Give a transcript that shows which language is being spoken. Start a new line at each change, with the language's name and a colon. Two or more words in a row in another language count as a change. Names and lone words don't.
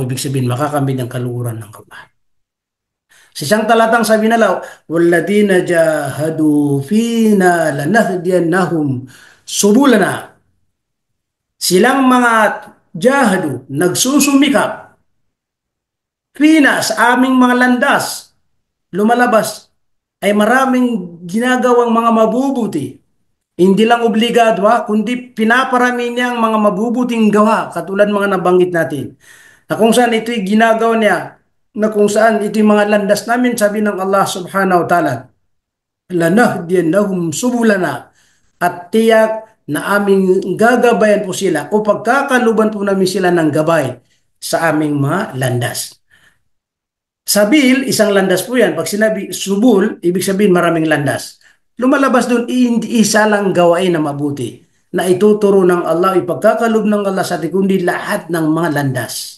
Filipino: Ibig sabihin makakamit ng kaluguran ng Allah. Sa isang talatang sabi nila,
Arabic: "والذين جاهدوا فينا لنهدينهم سبلنا."
Filipino: Silang mga jahadu, nagsusumikap, fina sa aming mga landas, lumalabas, ay maraming ginagawang mga mabubuti. Hindi lang obligado kundi pinaparami niya ang mga mabubuting gawa, katulad mga nabanggit natin. Na kung saan ito'y ginagawa niya, na kung saan ito'y mga landas namin, sabi ng Allah
Arabic: سبحانه وتعالى, "لنهدينهم سبلنا."
Filipino: At tiyak na aming gagabayan po sila o pagkakaluban po namin sila ng gabay sa aming mga landas. Sabil, isang landas po yan. Pag sinabi subul, ibig sabihin maraming landas. Lumalabas doon, hindi isa lang gawain na mabuti na ituturo ng Allah, ipagkakaloob ng Allah sa atin, kundi lahat ng mga landas.